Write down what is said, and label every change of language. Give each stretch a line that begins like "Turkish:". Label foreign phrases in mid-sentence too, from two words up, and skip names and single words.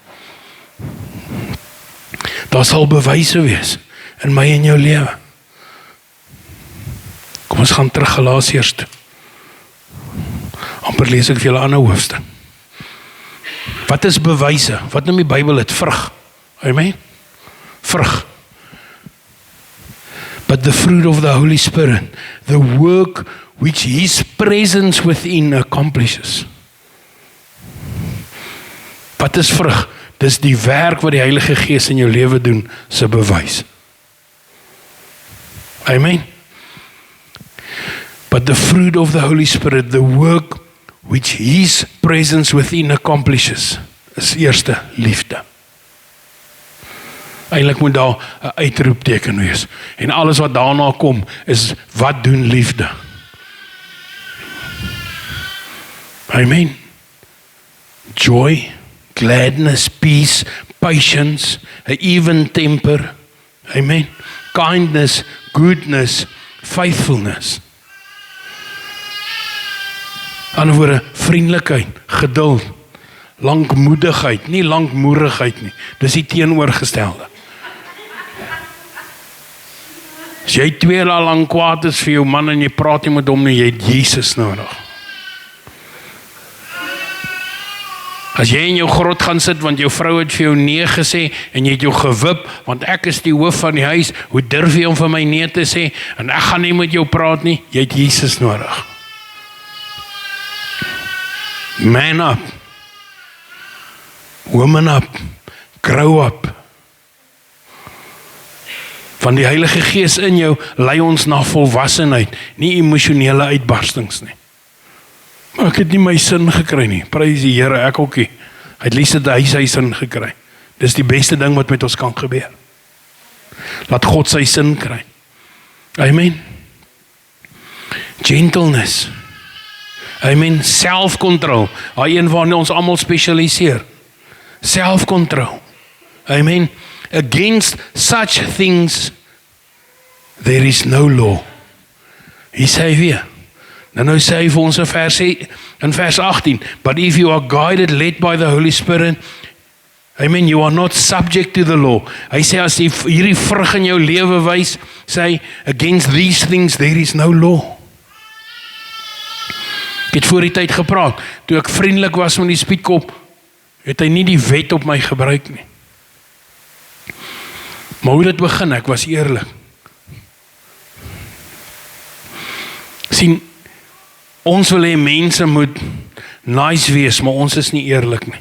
Afrikaans: Daar sal bewyse wees in my en jou lewe. Kom ons gaan terug Galasiërs toe. Amper lees ek vir julle 'n ander hoofstuk. Wat is bewyse? Wat noem die Bybel dit? Vrug. Amen. Vrug.
English: But the fruit of the Holy Spirit, the work which His presence within accomplishes.
Afrikaans: Wat is vrug? Dis die werk wat die Heilige Gees in jou lewe doen, se bewys. Amen.
English: But the fruit of the Holy Spirit, the work which His presence within accomplishes,
Afrikaans: is eerste liefde. Eintlik moet daar 'n uitroepteken wees. En alles wat daarna kom, is wat doen liefde? Amen.
English: Joy, gladness, peace, patience, an even temper. Amen. Kindness, goodness, faithfulness.
Afrikaans: Ander woorde, vriendelikheid, geduld, lankmoedigheid, nie lankmoerigheid nie. Dis die teenoorgestelde. As jy 2 jaar lang kwaad is vir jou man en jy praat nie met hom nie, jy het Jesus nodig. As jy in jou grot gaan sit, want jou vrou het vir jou nee gesê, en jy het jou gewip, want ek is die hoof van die huis, hoe durf jy om vir my nee te sê, en ek gaan nie met jou praat nie, jy het Jesus nodig.
English: Man up. Woman up. Grow up.
Afrikaans: Van die Heilige Gees in jou lei ons na volwassenheid, nie emosionele uitbarstings nie. Maar ek het nie my sin gekry nie. Prys die Here, ek ook nie. Hy het liefst hy sy sin gekry. Dis die beste ding wat met ons kan gebeur. Laat God sy sin kry. Amen.
English: Gentleness. Amen. Self-control.
Afrikaans: Daai een waarin ons almal spesialiseer.
English: Self-control. Amen. Against such things there is no law.
Afrikaans: Hy sê weer. Nou sê hy vir ons in vers 18,
English: but if you are guided, led by the Holy Spirit, amen, you are not subject to the law.
Afrikaans: Hy sê as jy hierdie vrug in jou lewe wys, sê hy,
English: against these things there is no law.
Afrikaans: Ek het voor die tyd gepraat, toe ek vriendelik was met die spietkop, het hy nie die wet op my gebruik nie. Maar hoe dit begin, ek was eerlik. Sien, ons wil hê mense moet nice wees, maar ons is nie eerlik nie.